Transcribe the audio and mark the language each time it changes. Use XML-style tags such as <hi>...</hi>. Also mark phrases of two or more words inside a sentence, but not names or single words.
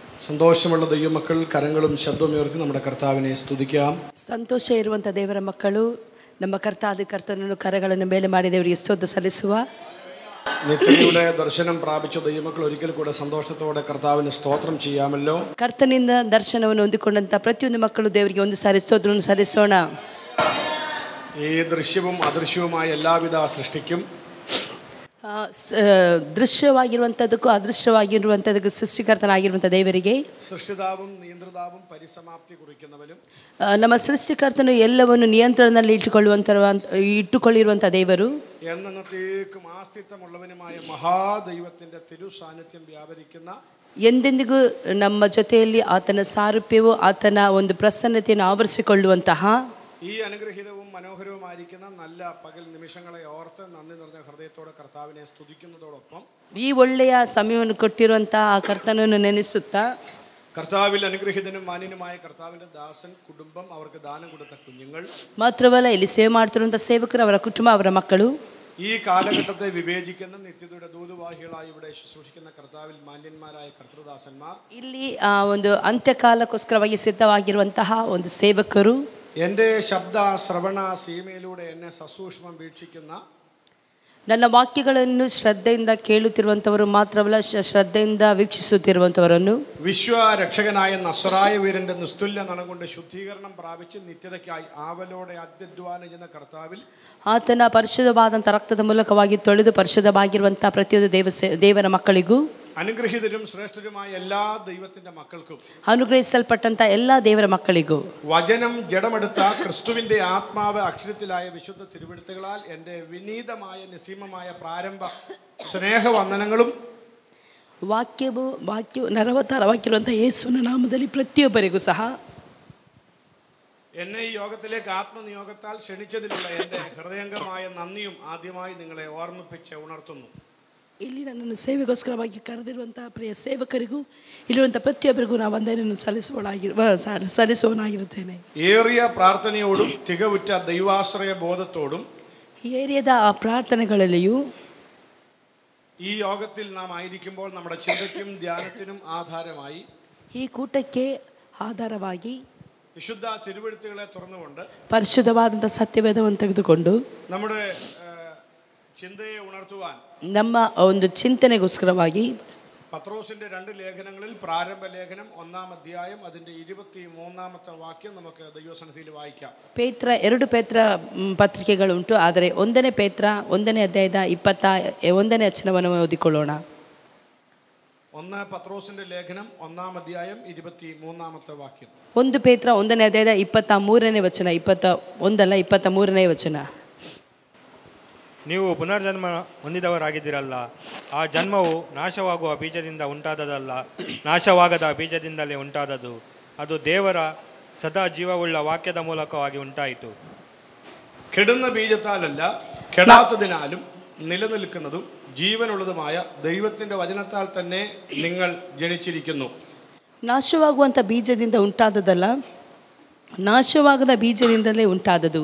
<ml>സന്തോഷമുള്ള ദൈവമക്കൾ കരങ്ങളും ശബ്ദവും ഉയർത്തി നമ്മുടെ കർത്താവിനെ സ്തുതിക്കാം.</ml> <kn>ಸಂತೋಷ ಇರುವಂಥ ದೇವರ ಮಕ್ಕಳು ನಮ್ಮ ಕರ್ತನನ್ನು ಕರಗಳನ್ನು ಮೇಲೆ ಮಾಡಿ ದೇವರಿಗೆ ಸ್ತೋತ್ರ ಸಲ್ಲಿಸುವ.</kn> <ml>നിത്യതയുടെ ദർശനം പ്രാപിച്ച ദൈവമക്കൾ ഒരിക്കൽ കൂടെ സന്തോഷത്തോടെ കർത്താവിന് സ്തോത്രം ചെയ്യാമല്ലോ.</ml> <kn>ಕರ್ತನಿಂದ ದರ್ಶನವನ್ನು ಹೊಂದಿಕೊಂಡಂಥ ಪ್ರತಿಯೊಂದು ಮಕ್ಕಳು ದೇವರಿಗೆ ಒಂದು ಸಾರಿ ಸ್ತೋತ್ರವನ್ನು ಸಲ್ಲಿಸೋಣ.</kn> <ml>ഈ ദൃശ്യവും അദൃശ്യവുമായ എല്ലാവിധ സൃഷ്ടിക്കും</ml> <kn>ದೃಶ್ಯವಾಗಿರುವಂಥದ್ದಕ್ಕೂ ಅದೃಶ್ಯವಾಗಿರುವಂಥದ್ದಕ್ಕೂ ಸೃಷ್ಟಿಕರ್ತನಾಗಿರುವಂಥ ದೇವರಿಗೆ,</kn> <ml>സൃഷ്ടിതാവും നിയന്ത്രിതാവും പരിസമാപ്തി കുറിക്കുന്നവനും</ml> <kn>ನಮ್ಮ ಸೃಷ್ಟಿಕರ್ತನು ಎಲ್ಲವನ್ನು ನಿಯಂತ್ರಣದಲ್ಲಿ ಇಟ್ಟುಕೊಳ್ಳಿರುವಂಥ ದೇವರು,</kn> <ml>എന്നേക്കും ആസ്തിത്വമുള്ളവനുമായ മഹാദൈവത്തിന്റെ തിരു സാന്നിധ്യം വ്യാപരിക്കുന്ന,</ml> <kn>ಎಂದೆಂದಿಗೂ ನಮ್ಮ ಜೊತೆಯಲ್ಲಿ ಆತನ ಸಾರೂಪ್ಯವು ಆತನ ಒಂದು ಪ್ರಸನ್ನತೆಯನ್ನು ಆವರಿಸಿಕೊಳ್ಳುವಂತಹ</kn> <ml>ഈ അനുഗ്രഹീതവും മനോഹരവുമായിരിക്കുന്ന നല്ല പകൽ നിമിഷങ്ങളെ ഓർത്ത് നന്ദി നിറഞ്ഞ ഹൃദയത്തോടെ കർത്താവിനെ സ്തുതിക്കുന്നതോടൊപ്പം</ml> <kn>ಈ ಒಳ್ಳೆಯ ಸಮಯವನ್ನು ಕೊಟ್ಟಿರುವಂತಹ ಆ ಕರ್ತನನ್ನು ನೆನೆಸುತ್ತಾ,</kn> <ml>കർത്താവിൽ അനുഗ്രഹീതനും മാന്യനുമായ കർത്താവിന്റെ ദാസൻ, കുടുംബം, അവർക്ക് ദാനം കൊടുത്ത കുഞ്ഞുങ്ങൾ,</ml> <kn>ಮಾತ್ರವಲ್ಲ ಇಲ್ಲಿ ಸೇವೆ ಮಾಡ್ತಿರುವಂಥ ಸೇವಕರು, ಅವರ ಕುಟುಂಬ, ಅವರ ಮಕ್ಕಳು,</kn> <ml>ഈ കാലഘട്ടത്തെ വിവേചിക്കുന്ന നിത്യതയുടെ ദൂതുവാഹികളായി ഇവിടെ ശുശ്രൂഷിക്കുന്ന കർത്താവിൽ മാന്യന്മാരായ കർത്തൃദാസന്മാർ,</ml> <kn>ಇಲ್ಲಿ ಒಂದು ಅಂತ್ಯಕಾಲಕ್ಕೋಸ್ಕರವಾಗಿ ಸಿದ್ಧವಾಗಿರುವಂತಹ ಒಂದು ಸೇವಕರು,</kn> <ml>എൻ്റെ ശബ്ദ ശ്രവണ സീമയിലൂടെ എന്നെ സസൂക്ഷ്മം വീക്ഷിക്കുന്ന,</ml> <kn>ನನ್ನ ವಾಕ್ಯಗಳನ್ನು ಶ್ರದ್ಧೆಯಿಂದ ಕೇಳುತ್ತಿರುವಂಥವರು ಮಾತ್ರವಲ್ಲ, ಶ್ರದ್ಧೆಯಿಂದ ವೀಕ್ಷಿಸುತ್ತಿರುವಂಥವರನ್ನು,</kn> <ml>വിശ്വരക്ഷകനായ നസ്രായ വീരന്റെ നിസ്തുല്യ നനകൊണ്ട് ശുദ്ധീകരണം പ്രാപിച്ച് നിത്യതയ്ക്കായി ആവലോടെ അത്യധ്വാനം ചെയ്യുന്ന കർത്താവിൽ</ml> <kn>ಆತನ ಪರಿಶುದ್ಧವಾದಂಥ ರಕ್ತದ ಮೂಲಕವಾಗಿ ತೊಳೆದು ಪರಿಶುದ್ಧವಾಗಿರುವಂಥ ಪ್ರತಿಯೊಂದು ದೇವರ ಮಕ್ಕಳಿಗೂ,</kn> <ml>അനുഗ്രഹീതരും ശ്രേഷ്ഠരുമായ എല്ലാ ദൈവത്തിന്റെ മക്കൾക്കും,</ml> <kn>ಅನುಗ್ರಹಿಸಲ್ಪಟ್ಟಂಥ ಎಲ್ಲ ದೇವರ ಮಕ್ಕಳಿಗೂ,</kn> <ml>വചനം ജഡമെടുത്ത ക്രിസ്തുവിന്റെ ആത്മാവ് അക്ഷരത്തിലായ വിശുദ്ധ തിരുവെഴുത്തുകളാൽ എൻ്റെ വിനീതമായ നിസീമമായ പ്രാരംഭ സ്നേഹവന്ദനങ്ങളും,</ml> <kn>ವಾಕ್ಯವು ನರವತಾರವಾಗಿರುವಂಥ ಯೇಸುವಿನ ನಾಮದಲ್ಲಿ ಪ್ರತಿಯೊಬ್ಬರಿಗೂ ಸಹ</kn> <ml>എന്നെ ഈ യോഗത്തിലേക്ക് ആത്മനിയോഗത്താൽ ക്ഷണിച്ചതിലുള്ള എൻ്റെ ഹൃദയംഗമായ നന്ദിയും ആദ്യമായി നിങ്ങളെ ഓർമ്മിപ്പിച്ച് ഉണർത്തുന്നു.</ml> <kn>ಇಲ್ಲಿ ನನ್ನನ್ನು ಸೇವೆಗೋಸ್ಕರವಾಗಿ ಕರೆದಿರುವಂಥ ಪ್ರಿಯ ಸೇವಕರಿಗೂ ಇಲ್ಲಿರುವಂಥ ಪ್ರತಿಯೊಬ್ಬರಿಗೂ ನಾವು ವಂದನೆಯನ್ನು ಸಲ್ಲಿಸುವನಾಗಿರುತ್ತೇನೆ.</kn> <ml>ഏറിയ പ്രാർത്ഥനയോടും തികവുറ്റ ദൈവാശ്രയ ബോധത്തോടും</ml> <kn>ಈ ಏರಿಯಾದ ಆ ಪ್ರಾರ್ಥನೆಗಳಲ್ಲಿಯೂ</kn> <ml>ഈ യോഗത്തിൽ നാം ആയിരിക്കുമ്പോൾ നമ്മുടെ ചിന്തയ്ക്കും ധ്യാനത്തിനും ആധാരമായി,</ml> <kn>ಈ ಕೂಟಕ್ಕೆ ಆಧಾರವಾಗಿ</kn> <ml>വിശുദ്ധ തിരുവെഴുത്തുകളെ തുറന്നുകൊണ്ട്</ml> <kn>ಪರಿಶುದ್ಧವಾದಂಥ ಸತ್ಯವೇದವನ್ನು ತೆಗೆದುಕೊಂಡು</kn> <ml>നമ്മുടെ ചിന്തയെ ഉണർത്തുവാൻ,</ml> <kn>ನಮ್ಮ ಒಂದು ಚಿಂತನೆಗೋಸ್ಕರವಾಗಿ</kn> <ml>പത്രോസിന്റെ 2 ലേഖനങ്ങളിൽ പ്രാരംഭ ലേഖനം 1-ാം അധ്യായം അതിന്റെ 23-ാമത്തെ വാക്യം നമുക്ക് ദൈവസന്നിധിയിൽ വായിക്കാം.</ml> <kn>2 ಪೇತ್ರ ಪತ್ರಿಕೆಗಳುಂಟು, ಆದರೆ 1 ಪೇತ್ರ 1ನೇ ಅಧ್ಯಾಯದ 21ನೇ ವಚನವನ್ನು ಓದಿಕೊಳ್ಳೋಣ.</kn> <ml>1 പത്രോസിന്റെ ലേഖനം 1-ാം അധ്യായം 23-ാമത്തെ വാക്യം.</ml> <kn>1 ಪೇತ್ರ 1ನೇ ಅಧ್ಯಾಯದ 23ನೇ ವಚನ, 21 ಅಲ್ಲ 23ನೇ ವಚನ. ನೀವು ಪುನರ್ಜನ್ಮ ಹೊಂದಿದವರಾಗಿದ್ದೀರಲ್ಲ, ಆ ಜನ್ಮವು ನಾಶವಾಗುವ ಬೀಜದಿಂದ ಉಂಟಾದದಲ್ಲ, ನಾಶವಾಗದ ಬೀಜದಿಂದಲೇ ಉಂಟಾದದು. ಅದು ದೇವರ ಸದಾ ಜೀವವುಳ್ಳ ವಾಕ್ಯದ ಮೂಲಕವಾಗಿ ಉಂಟಾಯಿತು.</kn> <ml>കെടുന്ന ബീജത്താലല്ല, കെടാത്തതിനാലും നിലനിൽക്കുന്നതും ജീവനുള്ളതുമായ ദൈവത്തിന്റെ വചനത്താൽ തന്നെ നിങ്ങൾ ജനിച്ചിരിക്കുന്നു.</ml> <kn>ನಾಶವಾಗುವಂಥ ಬೀಜದಿಂದ ಉಂಟಾದದಲ್ಲ, ನಾಶವಾಗದ ಬೀಜದಿಂದಲೇ ಉಂಟಾದದು.</kn>